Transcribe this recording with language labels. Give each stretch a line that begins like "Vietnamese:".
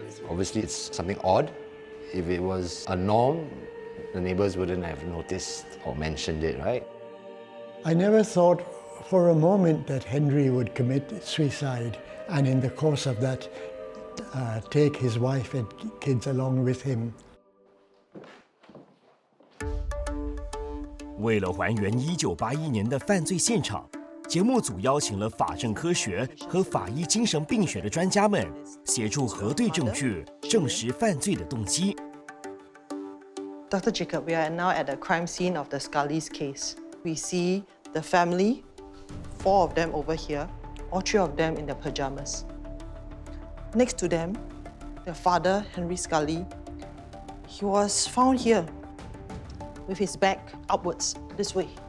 English: Obviously, it's something odd. If it was a norm, the neighbors wouldn't have noticed or mentioned it, right? I never thought for a moment that Henry would commit suicide and in the course of that take his wife and kids along with him.
Chinese: 为了还原1981年的犯罪现场，节目组邀请了法政科学和法医精神病学的专家们，协助核对证据，证实犯罪的动机。
English: Dr. Jacob, we are now at the crime scene of the Scully's case. We see the family, 4 of them over here, all 3 of them in their pajamas. Next to them, their father, Henry Scully, he was found here with his back upwards, this way.